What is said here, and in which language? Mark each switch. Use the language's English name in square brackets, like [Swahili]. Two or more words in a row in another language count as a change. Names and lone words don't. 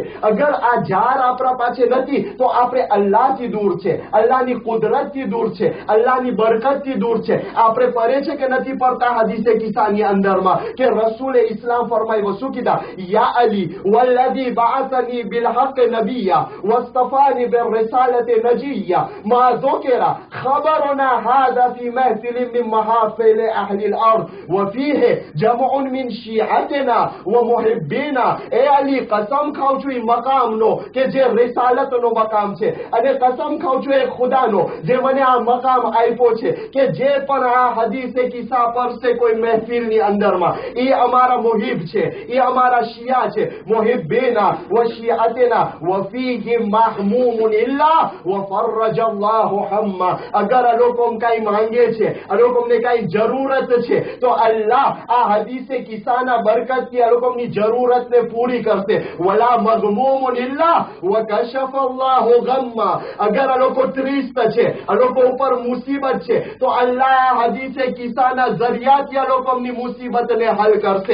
[Gujarati] અગર આ ઝાડ આપણા પાસે નથી તો આપણે અલ્લાહથી દૂર છે, અલ્લાહની કુદરતથી દૂર છે, અલ્લાહની બરકતથી દૂર છે. આપણે પડે છે કે નથી પડતા હદીસે કિસ્સાની અંદરમાં કે રસૂલે ઇસ્લામ ફરમાયું શું કીધા? [Arabic] يا علي والذي بعثني بالحق نبيا واصطفاني بالرسالة نجيا ما ذكر خبرنا هذا في محفل من محافل أهل الأرض وفيه جمع من شيعتنا ومحبينا. [Urdu] اے علی [Gujarati] قسم ખાઉં છું એ મકામનો કે જે રિસાલતનો મકામ છે, અને કસમ ખાઉં છું એ ખુદાનો જે મને આ મકામ આપ્યો છે કે જે પણ આ હદીસે કિસ્સા પરસે કોઈ મહેફિલની અંદરમાં એ અમારા મુહિબ છે, એ અમારા શિયા છે. [Arabic] محبينا وشيعتنا وفيهم مهموم إلا وفرج الله હમ્મા. [Gujarati] અગર આ લોકો કઈ માંગે છે, આ લોકોને કઈ જરૂરત છે તો અલ્લાહ આ હદીસે કિસ્સાના બરકતથી આ લોકોની જરૂરતને પૂરી કરશે. [Arabic] ولا مغموم إلا وكشف الله غمه. [Gujarati] અગર આ લોકો ત્રિસ્ત છે, આ લોકો ઉપર મુસીબત છે તો અલ્લાહ આ હદીસે કિસ્સાના જરિયાથી આ લોકોની મુસીબતને હલ કરશે.